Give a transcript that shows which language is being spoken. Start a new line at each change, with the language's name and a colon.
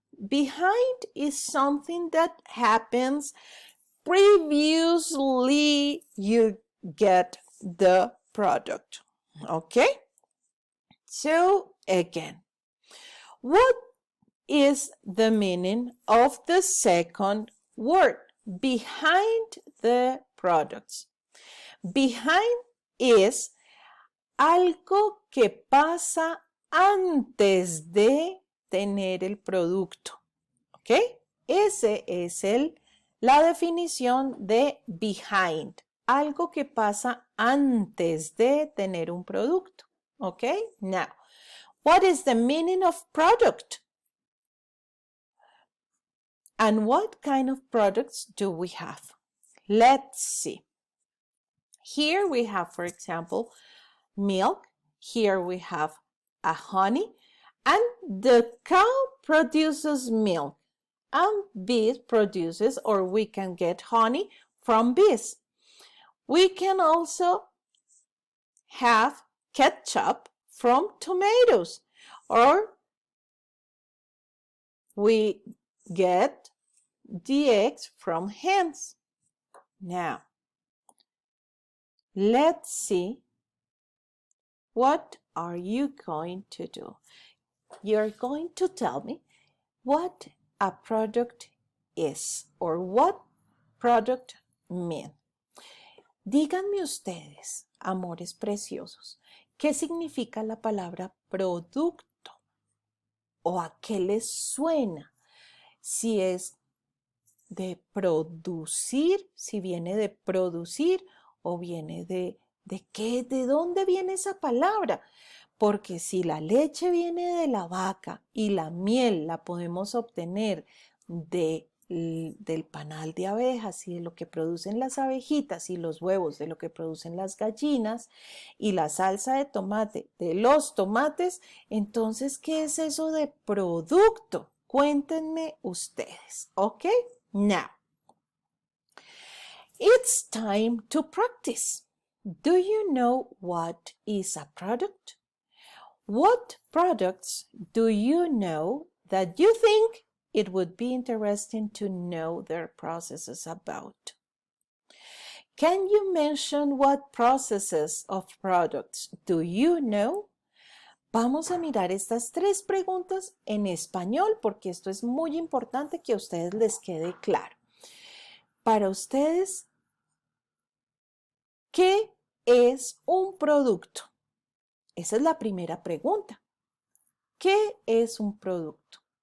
English: Behind is something that happens previously you get the product. Okay? So again, what is the meaning of the second word? Behind the products. Behind is
Spanish: algo que pasa antes de tener el producto. ¿Ok? Ese es la definición de behind. Algo que pasa antes de tener un producto. ¿Ok?
English: Now, what is the meaning of product? And what kind of products do we have? Let's see. Here we have, for example, milk. Here we have a honey, and the cow produces milk, and bees produces, or we can get honey from bees. We can also have ketchup from tomatoes, or we get the eggs from hens. Now, let's see, what are you going to do? You're going to tell me what a product is, or what product means.
Spanish: Díganme ustedes, amores preciosos, ¿qué significa la palabra producto? ¿O a qué les suena? Si es de producir, si viene de producir o viene de qué, ¿de dónde viene esa palabra? Porque si la leche viene de la vaca y la miel la podemos obtener del panal de abejas y de lo que producen las abejitas, y los huevos de lo que producen las gallinas, y la salsa de tomate de los tomates, entonces, ¿qué es eso de producto? Cuéntenme ustedes, ¿ok?
English: Now, it's time to practice. Do you know what is a product? What products do you know that you think it would be interesting to know their processes about? Can you mention what processes of products do you know?
Spanish: Vamos a mirar estas 3 preguntas en español porque esto es muy importante que a ustedes les quede claro. Para ustedes, ¿qué es un producto? Esa es la primera pregunta. ¿Qué es un producto?